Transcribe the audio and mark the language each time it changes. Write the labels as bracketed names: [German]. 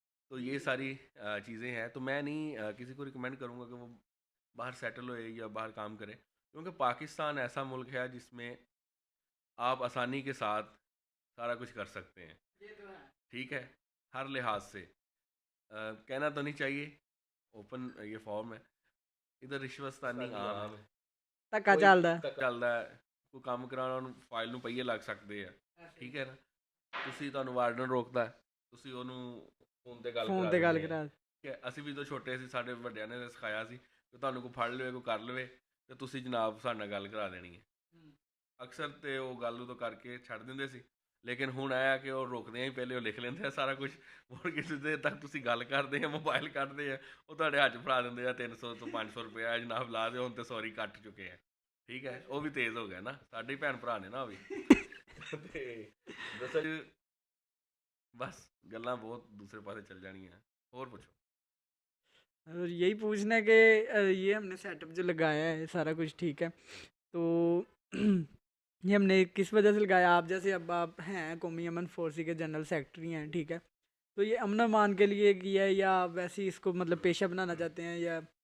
[Hindi] तो ये सारी चीज़ें हैं। तो मैं नहीं किसी को रिकमेंड करूँगा कि वो बाहर सेटल होए या बाहर काम करे, क्योंकि पाकिस्तान ऐसा मुल्क है जिसमें आप आसानी के साथ सारा कुछ कर सकते हैं, ठीक है, हर लिहाज से। कहना तो नहीं चाहिए, ओपन ये फॉर्म है, इधर रिश्वततानी आम है। [Punjabi] ਧੱਕਾ कोई ਚੱਲਦਾ ਹੈ। ਚੱਲਦਾ ਹੈ, ਕੋਈ ਕੰਮ ਕਰਾਉਣਾ, ਉਹਨੂੰ ਫਾਈਲ ਨੂੰ ਪਹੀਏ ਲੱਗ ਸਕਦੇ ਆ, ਠੀਕ ਹੈ ਨਾ। ਤੁਸੀਂ, ਤੁਹਾਨੂੰ ਵਾਰਡਨ ਰੋਕਦਾ ਹੈ, ਤੁਸੀਂ ਉਹਨੂੰ ਫੋਨ ਤੇ ਗੱਲ ਫੋਨ ਕਰਾ ਤੇ ਗੱਲ ਦਿੰਦੇ ਆ, ਕਰਾ। ਠੀਕ ਹੈ। ਅਸੀਂ ਵੀ ਜਦੋਂ ਛੋਟੇ ਸੀ, ਸਾਡੇ ਵੱਡਿਆਂ ਨੇ ਸਿਖਾਇਆ ਸੀ ਕਿ ਤੁਹਾਨੂੰ ਕੋਈ ਫੜ ਲਵੇ, ਕੋਈ ਕਰ ਲਵੇ, ਤੇ ਤੁਸੀਂ ਜਨਾਬ ਸਾਡੇ ਨਾਲ ਗੱਲ ਕਰਾ ਦੇਣੀ ਹੈ। ਅਕਸਰ ਤੇ ਉਹ ਗੱਲ ਉਦੋਂ ਕਰਕੇ ਛੱਡ ਦਿੰਦੇ ਸੀ। ਲੇਕਿਨ ਹੁਣ ਆਇਆ ਕਿ ਉਹ ਰੁਕਦੇ ਹੀ ਪਹਿਲੇ ਉਹ ਲਿਖ ਲੈਂਦੇ ਆ ਸਾਰਾ ਕੁਝ। ਹੋਰ ਕਿਸੇ ਦੇ ਤੱਕ ਤੁਸੀਂ ਗੱਲ ਕਰਦੇ ਆ, ਮੋਬਾਈਲ ਕੱਢਦੇ ਆ, ਉਹ ਤੁਹਾਡੇ ਹੱਥ 'ਚ ਫੜਾ ਦਿੰਦੇ ਆ, 300 ਤੋਂ 500 ਰੁਪਇਆ ਜਨਾਬ ਲਾ ਦਿਓ, ਹੁਣ ਤੇ ਸੌਰੀ ਕੱਟ ਚੁੱਕੇ ਆ, ਠੀਕ ਹੈ। ਉਹ ਵੀ ਤੇਜ਼ ਹੋ ਗਿਆ ਨਾ, ਸਾਡੇ ਹੀ ਭੈਣ ਭਰਾ ਨੇ ਨਾ ਉਹ ਵੀ। ਤੇ ਦਰਅਸਲ ਬਸ ਗੱਲਾਂ ਬਹੁਤ ਦੂਸਰੇ ਪਾਸੇ ਚੱਲ ਜਾਣੀਆਂ। ਹੋਰ ਪੁੱਛੋ। [Hindi] और यही पूछना है कि ये हमने सेटअप जो लगाया है सारा कुछ ठीक है, तो ये हमने किस वजह से लगाया? आप जैसे अब आप हैं कौमी अमन फोर्सी के जनरल सेक्रेटरी हैं, ठीक है, तो ये अमन अमान के लिए किया है या वैसे ही इसको मतलब पेशा बनाना चाहते हैं या?